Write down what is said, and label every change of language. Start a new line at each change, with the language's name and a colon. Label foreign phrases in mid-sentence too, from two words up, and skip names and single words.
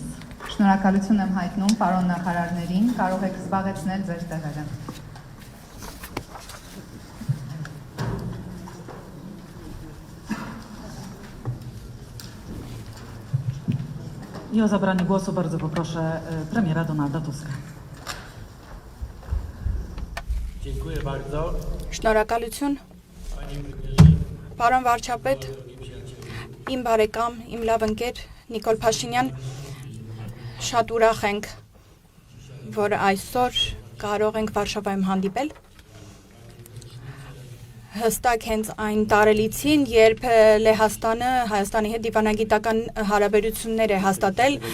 Armenian: Շնորհակալություն եմ հայտնում պարոն նախարարներին, կարող եք զբաղեցնել ձեր տեղերը։
Polish: I o zabranie głosu bardzo poproszę premiera Donalda Tuska. Dziękuję bardzo.
Armenian: Շնորհակալություն,
Polish: Panie premierze,
Armenian: պարոն վարչապետ,
Polish: drogi przyjaciele.
Armenian: իմ բարեկամ, իմ լավ ընկեր Նիկոլ Փաշինյան, շատ ուրախ ենք, որ այսօր կարող ենք Վարշավայում հանդիպել։ Հստակ հենց այն տարելիցին, երբ Լեհաստանը Հայաստանի հետ դիվանագիտական հարաբերություններ է հաստատել